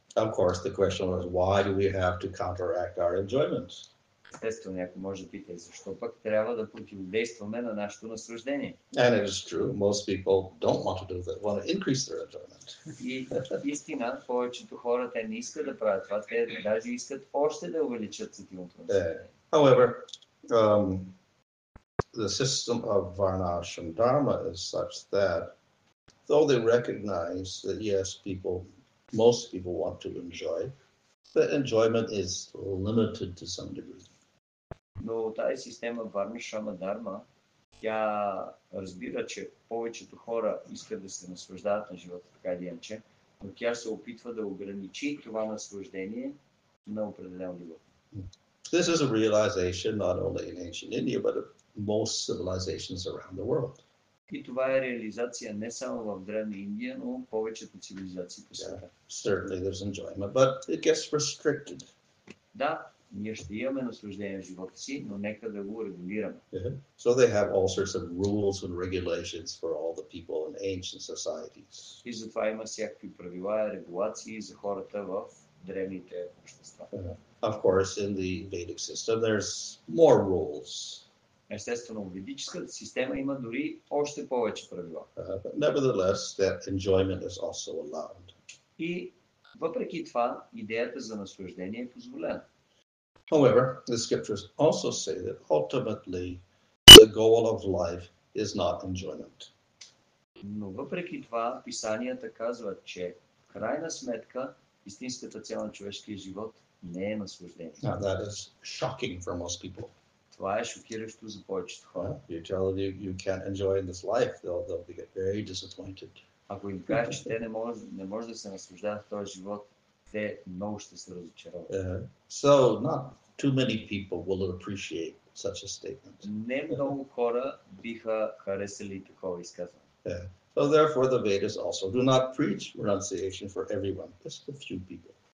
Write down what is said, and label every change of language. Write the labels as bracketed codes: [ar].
[en] Of course, the question was, why do we have to counteract our enjoyment? [bg] Естествено, някой може да пита, защо пък трябва да противодействаме на нашето наслаждение? [en] And it is true, most people don't want to do that, want to increase their enjoyment. [bg] И истина, повечето хора те не искат да правят това, те даже искат още да увеличат сетивното наслаждение. [en] However, the system of Varnashram Dharma is such that though they recognize that yes, most people want to enjoy, the enjoyment is limited to some degree. [bg] Но тази система Варнашрама Дарма, тя разбира, че повечето хора искат да се наслаждават на живота, така или иначе, но тя се опитва да ограничи това наслаждение на определено ниво. [en] This is a realization not only in ancient India, but of most civilizations around the world. [bg] И това е реализация не само в Древна Индия, но в повечето цивилизации по света. [en] Certainly there's enjoyment, but it gets restricted. [bg] Да, ние ще имаме наслаждение в живота си, но нека да го регулираме. [en] So they have all sorts of rules and regulations for all the people in ancient societies. [bg] И затова има всякакви правила и регулации за хората в древните общества. [en] Of course, in the Vedic system, there's more rules. [bg] Естествено, в ведическата система има дори още повече правила. [en] But nevertheless, that enjoyment is also allowed. [bg] И въпреки това, идеята за наслаждение е позволена. [en] However, the scriptures also say that ultimately the goal of life is not enjoyment. [bg] Но въпреки това, писанията казват, че в крайна сметка истинската цел на човешкия живот не е наслаждение. [en] Now, that is shocking for most people. [bg] Това е шокиращо за повечето хора. [en] You tell them you can't enjoy in this life, they'll get very disappointed. [bg] Ако им кажеш, че те не може да се наслаждават в този живот, те много ще се разочароват. [en] So not too many people will appreciate such a statement. [bg] Не много хора биха харесали такова изказване. [en] So therefore the Vedas also do not preach renunciation for everyone, just a few people.